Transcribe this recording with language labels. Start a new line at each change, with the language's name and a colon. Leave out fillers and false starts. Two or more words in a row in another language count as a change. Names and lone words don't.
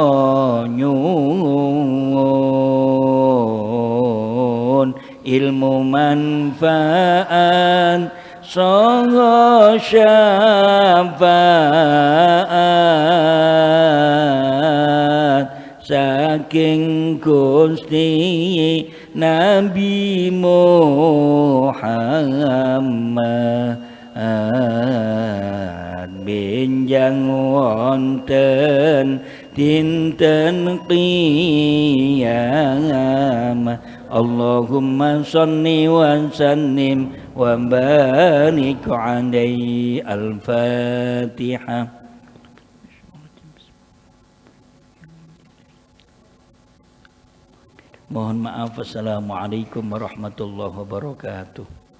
Javanese: nyuwun ilmu manfaat saha syafaat saking Gusti Nabi Muhammad benjang wonten dinten qiyamah
Arabic: Allahumma shalli wa sallim wa barik alaihi al-Fatihah.
Indonesian: Mohon maaf.
Arabic: Assalamualaikum warahmatullahi wabarakatuh.